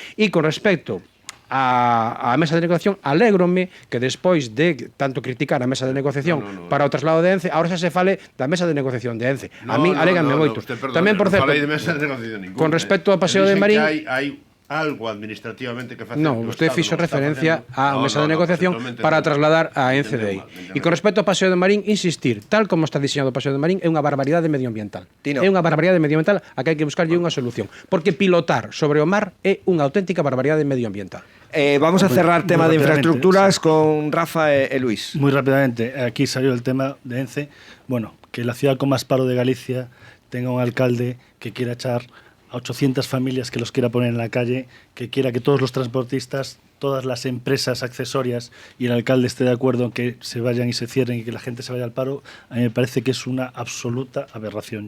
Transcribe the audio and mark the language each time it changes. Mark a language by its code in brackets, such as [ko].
[gl] E con respecto a mesa de negociación, alégrome que despois de tanto criticar a mesa de negociación para o traslado de ENCE, ahora xa se fale da mesa de negociación de ENCE. A mí aléganme moito. Tamén, por certo, con respecto ao Paseo de Marín, hai algo administrativamente que facer. Non, usted fixo referencia á mesa de negociación para trasladar a ENCE. E con respecto ao Paseo de Marín, insistir, tal como está diseñado o Paseo de Marín, é unha barbaridade medioambiental. É unha barbaridade medioambiental a que hai que buscarlle unha solución. Porque pilotar sobre o mar é unha auténtica barbaridade medioambiental. [es] Vamos a cerrar tema de infraestructuras con Rafa e Luis. Muy rápidamente, aquí salió el tema de ENCE. Bueno, que la ciudad con más paro de Galicia tenga un alcalde que quiera echar a 800 familias, que los quiera poner en la calle, que quiera que todos los transportistas, todas las empresas accesorias y el alcalde esté de acuerdo en que se vayan y se cierren y que la gente se vaya al paro, a mí me parece que es una absoluta aberración.